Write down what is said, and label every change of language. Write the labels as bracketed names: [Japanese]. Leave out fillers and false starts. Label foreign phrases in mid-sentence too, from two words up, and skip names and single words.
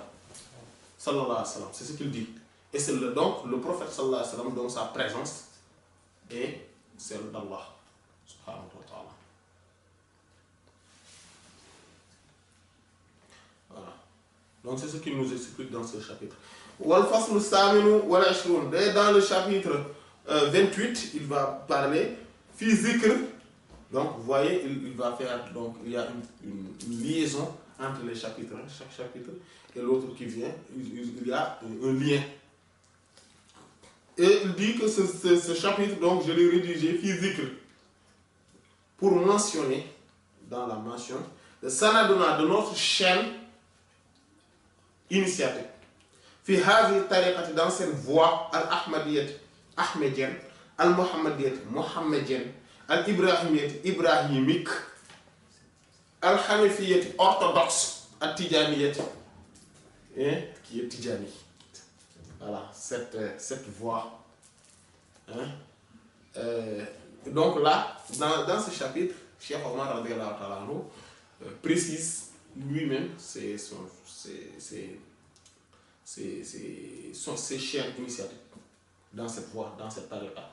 [Arabic] صلى الله عليه وسلم. [French] C'est ce qu'il dit. Et c'est donc le prophète [Arabic] صلى الله عليه وسلم, [French] donc sa présence est celle d'Allah. [Arabic] سبحانه وتعالى. Voilà. [French] Donc c'est ce qu'il nous explique dans ce chapitre. [Arabic] والفصل الثامن والعشرون. [French] Dans le chapitre 28, il va parler [Arabic] في ذكر. [French] Donc vous voyez, il va faire, donc il y a une liaison entre les chapitres, chaque chapitre et l'autre qui vient, il y a un lien. Et il dit que ce chapitre, donc je l'ai rédigé [Arabic] في ذكر [French] pour mentionner dans la mention le sanaduna de notre chaîne initiatique. [Arabic] في هذه الطريقة, [French] dans cette voie al-ahmadiyyah ahmadienne, al-muhammadiyyah muhammadienne, al-ibrahimiyyah ibrahimique, al-hanifiyyah orthodoxe, al-tijaniyah qui est tijani. Voilà, cette voie. Hein? Donc là, dans ce chapitre, Cheikh Omar [Arabic] رضي الله تعالى عنه [French] précise lui-même ses chaînes initiatiques dans cette voie, dans cette tariqa.